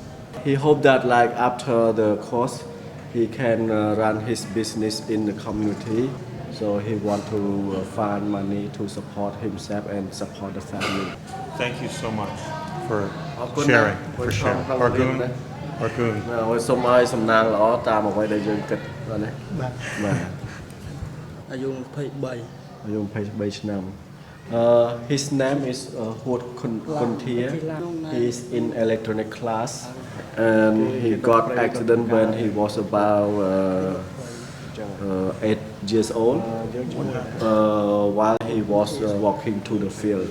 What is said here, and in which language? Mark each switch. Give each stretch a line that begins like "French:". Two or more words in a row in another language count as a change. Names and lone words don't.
English: He hoped that like after the course, he can run his business in the community. So he want to find money to support himself and support the family. Thank you so much for sharing. Argun.
Khmer: សូមឲ្យសំណាងល្អតាមអ្វីដែលយើងគិតនេះបាទអាយុ23ឆ្នាំ
English: His name is Hut Kuntia. He is in electronic class and he got accident when he was about 8 years old while he was walking to the field.